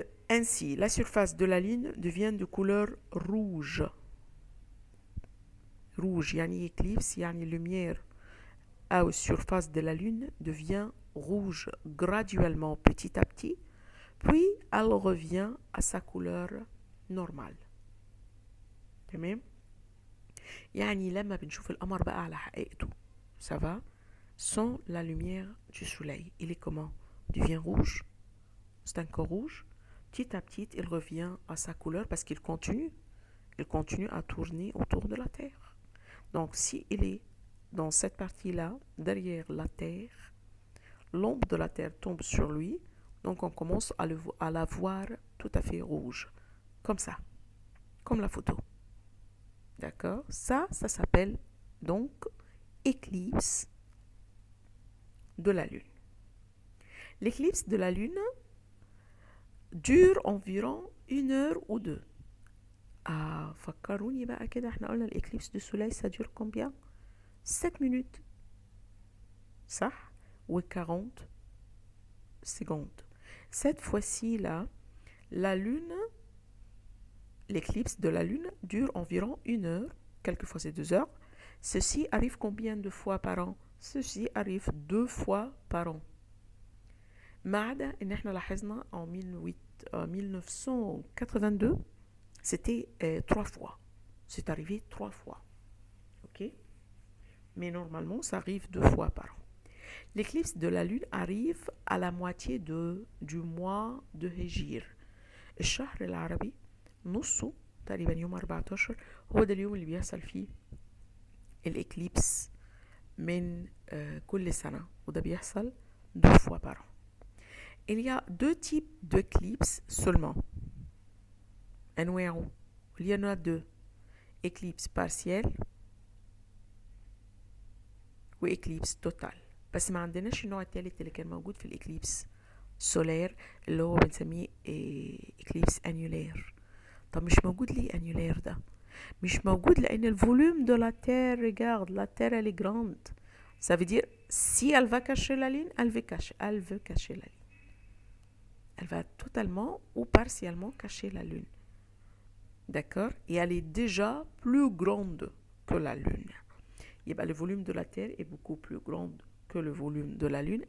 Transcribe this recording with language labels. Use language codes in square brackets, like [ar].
[fr] Ainsi, la surface de la Lune devient de couleur rouge. Rouge, yani éclipse, yani lumière à la surface de la Lune devient rouge graduellement, petit à petit, puis elle revient à sa couleur normale. [ar] تمام؟ يعني لما بنشوف القمر بقى على حقيقته, [fr] ça va? Sans la lumière du soleil, il est comment? Il devient rouge, c'est un corps rouge. Petit à petit, il revient à sa couleur parce qu'il continue à tourner autour de la Terre. Donc, si il est dans cette partie-là, derrière la Terre, l'ombre de la Terre tombe sur lui, donc on commence à la voir tout à fait rouge, comme ça, comme la photo. D'accord? Ça s'appelle donc éclipse de la Lune. L'éclipse de la Lune dure environ 1 heure ou 2. [ar] فكروني بقى كده, احنا قلنا [fr] l'éclipse du soleil ça dure combien? 7 minutes. [ar] صح? [fr] Ou 40 secondes. Cette fois-ci là, la Lune, l'éclipse de la Lune dure environ 1 heure, quelquefois c'est 2 heures. Ceci arrive combien de fois par an? Ceci arrive 2 fois par an. [ar] ما عدا ان احنا لاحظنا [fr] en 1982 c'était 3 fois. C'est arrivé 3 fois. Ok? Mais normalement ça arrive 2 fois par an. L'éclipse de la Lune arrive à la moitié du mois de Hégire. [ar] الشهر العربي نصه تقريبا يوم 14 هو ده اليوم اللي بيحصل فيه الإكليبس من كل سنة, وده بيحصل [fr] 2 fois par an. Il y a 2 types d'éclipses seulement. [ar] أنواعه, [fr] il y en a 2. Éclipse partielle وإكليبس توتال. [ar] بس ما عندناش النوع الثالث اللي كان موجود في الإكليبس سولير اللي هو بنسميه إكليبس أنيولير. طب مش موجود ليه أنيولير ده؟ مش موجود لأن الفوليوم [fr] de la Terre, regarde, la Terre elle est grande. Ça veut dire si elle va cacher la Lune, elle veut cacher la Lune. Elle va totalement ou partiellement cacher la Lune. d'accord? Et elle est déjà plus grande que la Lune. Et bien, le volume de la Terre est beaucoup plus grand que le volume de la Lune.